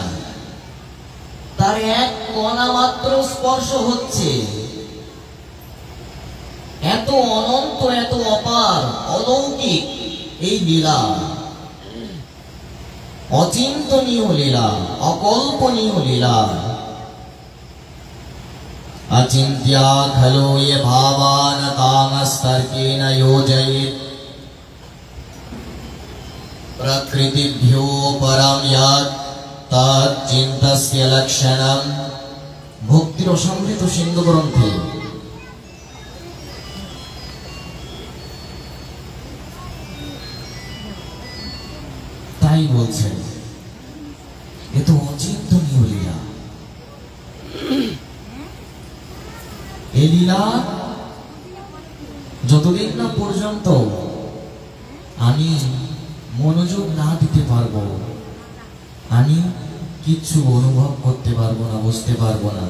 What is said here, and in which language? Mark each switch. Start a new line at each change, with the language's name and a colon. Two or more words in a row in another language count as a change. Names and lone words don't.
Bangla: তার এক কণা মাত্র স্পর্শ হচ্ছে। এত অনন্ত, এত অপার, অলৌকিক এই লীলা, অচিন্তনীয় লীলা, অকল্পনীয় লীলা।
Sanskrit: अचिन्त्या खलु ये भावान् कामस्तर्केण योजयेत्, प्रकृतिभ्यो परं यत् तच्चिन्तस्य लक्षणम्।
Bangla: ভক্তির অসংখ্য সিন্ধু গ্রন্থে তাই বলছেন এ তো অচিন্তনীয় লীলা। এই লীলা যতদিন না পর্যন্ত আমি মনোযোগ না দিতে পারবো, আমি কিছু অনুভব করতে পারবো না, বুঝতে পারবো না।